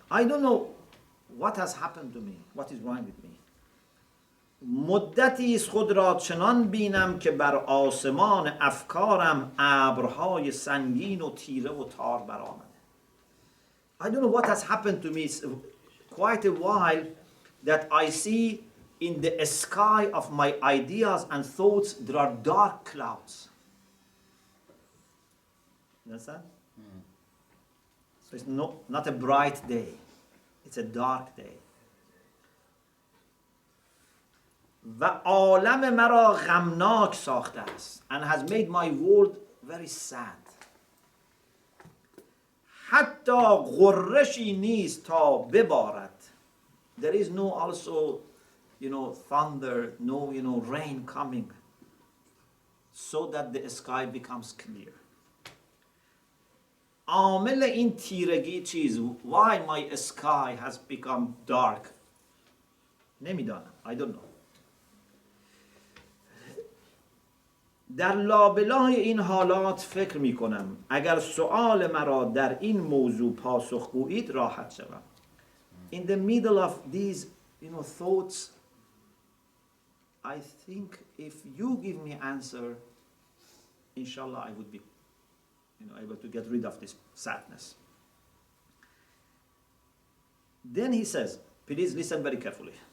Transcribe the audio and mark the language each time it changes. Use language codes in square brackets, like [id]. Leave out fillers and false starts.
[en] I don't know what has happened to me. What is wrong with me. [fa] مدتی است خود را چنان بینم که بر آسمان افکارم ابرهای سنگین و تیره و تار برآمده. [en] I don't know what has happened to me. It's quite a while that I see in the sky of my ideas and thoughts there are dark clouds. You understand? So it's not a bright day. It's a dark day. [fa] و عالم مرا غمناک ساخته است [en] and has made my world very sad. [fa] حتی غرشی نیست تا ببارد. [en] There is no also, thunder, no, rain coming so that the sky becomes clear. [fa] عامل این تیرگی چیز [en] why my sky has become dark [fa] نمیدانم. [en] I don't know. [fa] در لابلای این حالات فکر می کنم اگر سؤال مرا در این موضوع پاسخ گویید راحت شوم. [en] In the middle of these thoughts, I think if you give me answer, inshallah I would be able to get rid of this sadness. Then he says, please listen very carefully.